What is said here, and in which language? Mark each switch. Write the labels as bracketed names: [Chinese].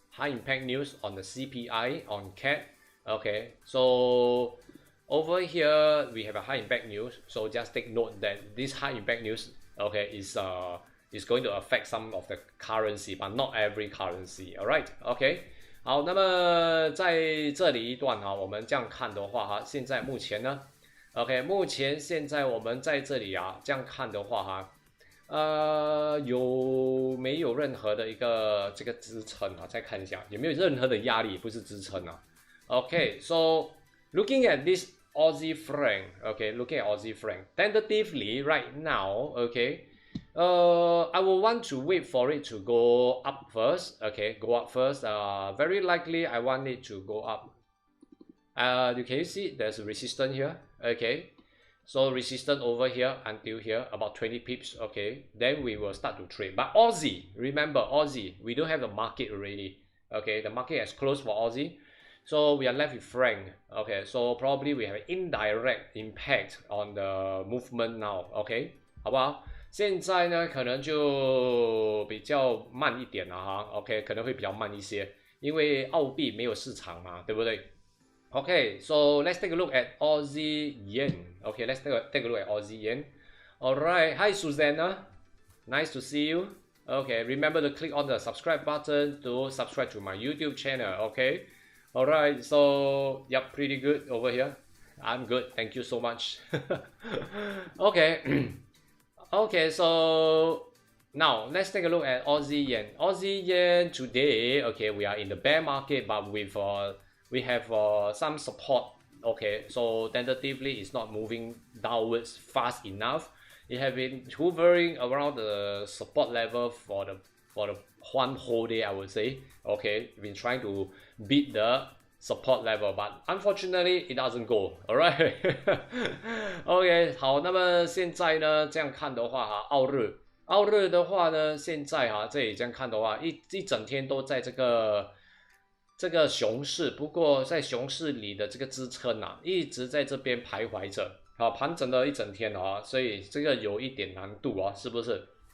[English] high impact news on the CPI, on CAD. Okay, so over here we have a high impact news. So just take note that this high impact news, okay, is going to affect some of the currency, but not every currency. All right, okay. [Chinese] 好，那么在这里一段哈，我们这样看的话哈，现在目前呢 ，OK， 目前现在我们在这里啊，这样看的话哈，有没有任何的一个这个支撑啊？再看一下有没有任何的压力，不是支撑啊。 [English] Okay, so looking at this Aussie franc, okay, looking at Aussie franc, tentatively right now, okay. I will want to wait for it to go up first. Okay, go up first. Very likely I want it to go up. You can see there's a resistance here. Okay, so resistance over here until here about 20 pips. Okay, then we will start to trade. But Aussie, remember Aussie, we don't have the market already. Okay, the market has closed for Aussie, so we are left with franc. Okay, so probably we have an indirect impact on the movement now. [Chinese] Okay, 好不好？现在呢，可能就比较慢一点了哈 ，OK， 可能会比较慢一些，因为澳币没有市场嘛，对不对 ？OK， [English] so let's take a look at Aussie yen. Okay, let's take a look at Aussie yen. Alright, hi Susanna, nice to see you. Okay, remember to click on the subscribe button to subscribe to my YouTube channel. Okay, alright, so yep, pretty good over here. I'm good, thank you so much. Okay. Okay, so now let's take a look at Aussie yen. Aussie yen today, okay, we are in the bear market, but with we have some support. Okay, so tentatively it's not moving downwards fast enough. It has been hovering around the support level for the one whole day, I would say. Okay, been trying to beat the support level, but unfortunately it doesn't go. Alright. [Chinese] OK， 好，那么现在呢，这样看的话哈，澳日的话呢，现在哈这里这样看的话，一整天都在这个熊市，不过在熊市里的这个支撑啊，一直在这边徘徊着，好，盘整了一整天啊，所以这个有一点难度啊，是不是？